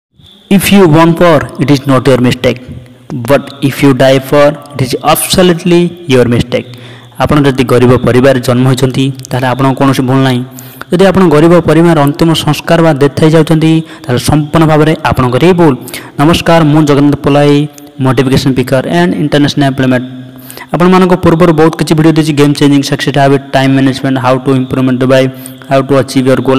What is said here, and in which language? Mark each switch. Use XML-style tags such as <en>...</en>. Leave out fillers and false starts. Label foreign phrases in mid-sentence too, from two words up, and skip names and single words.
<en>If you won for, it is not your mistake. But if you die for, it is absolutely your mistake.</en> <or>ଆପଣ ଯଦି ଗରିବ ପରିବାର ଜନ୍ମ ହୋଇଛନ୍ତି ତାହେଲେ ଆପଣଙ୍କ କୌଣସି ଭୁଲ ନାହିଁ। ଯଦି ଆପଣ ଗରିବ ପରିବାର ଅନ୍ତିମ ସଂସ୍କାର ବା ଡେଥ୍ ହେଇଯାଉଛନ୍ତି ତାହେଲେ ସମ୍ପୂର୍ଣ୍ଣ ଭାବରେ ଆପଣଙ୍କର ହିଁ ଭୁଲ। ନମସ୍କାର, ମୁଁ ଜଗନ୍ନାଥ ପଲାଇ,</or> <en>motivation speaker and international employment.</en> <or>ଆପଣମାନଙ୍କ ପୂର୍ବରୁ ବହୁତ କିଛି ଭିଡ଼ିଓ ଦେଇଛି,</or> <en>game changing success habit, time management, how to improvement by how to achieve your goal.</en>